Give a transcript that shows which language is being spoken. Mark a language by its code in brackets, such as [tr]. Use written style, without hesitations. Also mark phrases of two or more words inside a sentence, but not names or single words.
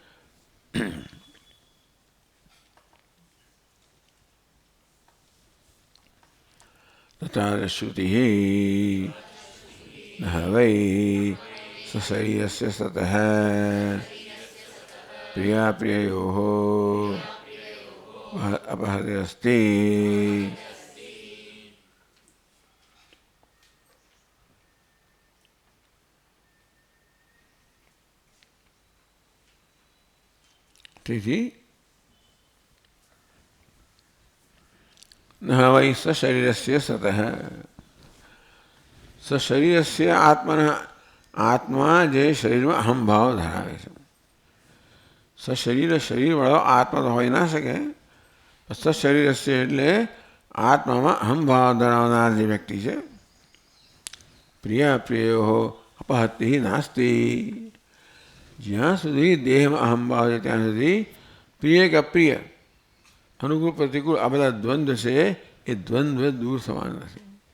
[sa] તથા શ્રુતિ વૈ સશરીરસ્ય સતઃ પ્રિયા પ્રિયયોઃ अपहते अस्ति। [gu] ठीक, [sa] न वै सशरीरस्य सतः सशरीरस्य आत्मन आत्मा [gu] જે શરીર માં અહમ ભાવ ધરાવે છે શરીર વાળો આત્મા તો હોઈ ના શકે. સશરીરસ્ય એટલે આત્મામાં અહમ ભાવ ધરાવનાર જે વ્યક્તિ છે. [sa] પ્રિયા પ્રિયો અપહત્તિ નાસ્તિ. [gu] જ્યાં સુધી દેહમાં અહમ ભાવ છે ત્યાં સુધી પ્રિય કે અપ્રિય, અનુકૂળ પ્રતિકૂળ આ બધા દ્વંદ્વ છે એ દ્વંદ્વ દૂર થવાના નથી.